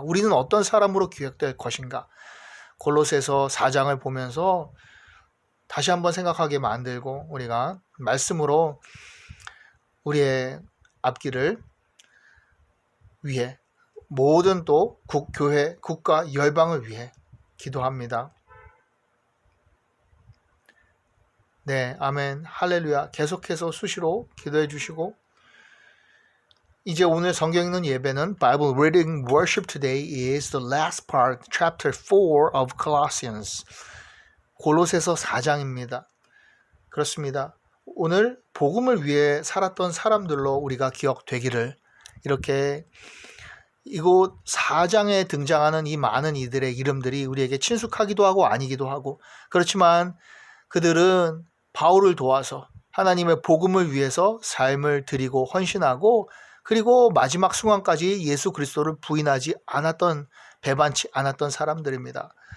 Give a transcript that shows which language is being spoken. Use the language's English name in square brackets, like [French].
[Korean] 우리는 어떤 사람으로 기억될 것인가? 골로새서 4장을 보면서 다시 한번 생각하게 만들고 우리가 말씀으로 우리의 앞길을 위해 모든 또 교회, 국가, 열방을 위해 기도합니다. 네, 아멘, 할렐루야. 계속해서 수시로 기도해 주시고 이제 오늘 성경 읽는 예배는 [English] Bible Reading Worship today is the last part, chapter 4 of Colossians. [Korean] 골로새서 4장입니다. 그렇습니다. 오늘 복음을 위해 살았던 사람들로 우리가 기억되기를 이렇게 이곳 4장에 등장하는 이 많은 이들의 이름들이 우리에게 친숙하기도 하고 아니기도 하고 그렇지만 그들은 바울을 도와서 하나님의 복음을 위해서 삶을 드리고 헌신하고 그리고 마지막 순간까지 예수 그리스도를 부인하지 않았던 배반치 않았던 사람들입니다.